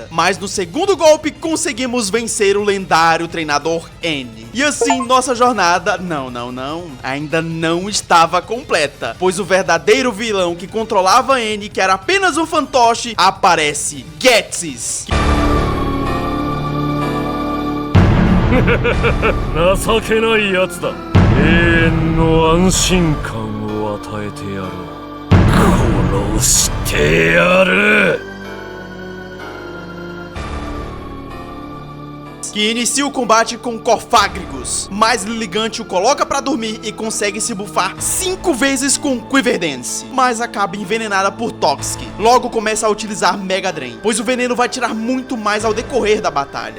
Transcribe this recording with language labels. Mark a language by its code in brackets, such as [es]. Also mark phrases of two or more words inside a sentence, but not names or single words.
[pt] Mas no segundo golpe, conseguimos vencer o lendário treinador N. E assim, nossa jornada, ainda não estava completa, pois o verdadeiro vilão que controlava N, que era apenas um fantoche, aparece, Ghetsis. [ja] 情けないやつだ。永遠の安心感を与えてやる。殺してやる。 [pt] Que inicia o combate com Cofagrigus, mas Lilligant o coloca pra dormir e consegue se bufar 5 vezes com Quiver Dance, mas acaba envenenada por Toxic. Logo começa a utilizar Mega Drain, pois o veneno vai tirar muito mais ao decorrer da batalha.